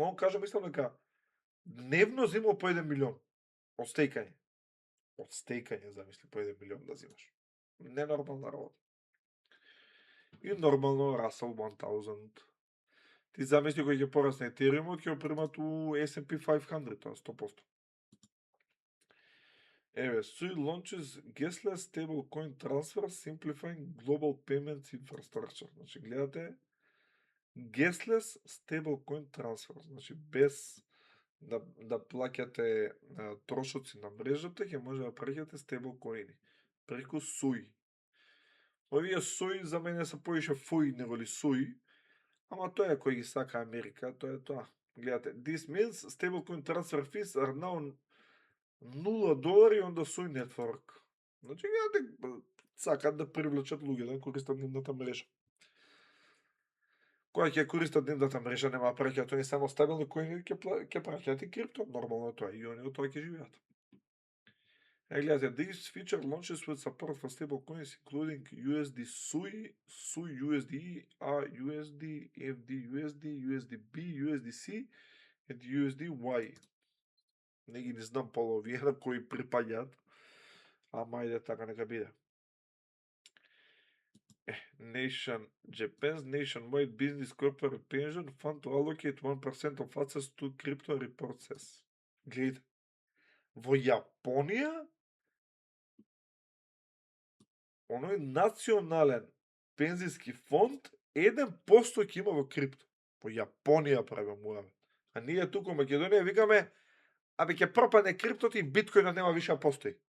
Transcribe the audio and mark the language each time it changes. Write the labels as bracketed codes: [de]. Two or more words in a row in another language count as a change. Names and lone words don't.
[mk] Он кажа, мислам дека дневно зема по 1 милион од стейкање. Од стейкање, замисли, по 1 милион да зимаш. Ненормална работа. И нормално Russell 1000. Ти замисли кој ќе порасне Ethereum-от, ќе го примат у S&P 500, тоа 100%. [en] Sui launches gasless stablecoin transfer, simplifying global payments infrastructure. [mk] Значи, гледате, [en] gasless stablecoin transfer. [mk] Значи, без да плаќате трошоци на мрежата, ќе може да праќате стейблкоини преку SUI. Овие SUI за мене се повише FUI него ли SUI, ама тоа е кој ги сака Америка, тоа е тоа. Гледате, [en] this means stablecoin transfer fees are now $0 on the SUI network. [mk] Значи, гледате, сакат да привлечат луѓе да користат нивната мрежа. Кога ќе користат нивната мрежа, нема праќаат они само стабилни коини, ќе праќаат и крипто, нормално е тоа, и они од тоа ќе живеат. Гледате, [en] this feature launches with support for stable coins including USD SUI, SUI USD, AUSD, FDUSD, USDB, USDC and USDY. [mk] Не ги не знам половија на кои припаѓаат, ама иде така нека биде. [en] Japan's nationwide business corporate pension fund to allocate 1% of assets to crypto, report says. [mk] Гледайте, во Јапонија оној национален пензиски фонд 1% ќе има во крипто. Во Јапонија правиме муавет. А ние туку во Македонија викаме, абе ќе пропадне криптото и биткоинот нема више да постои.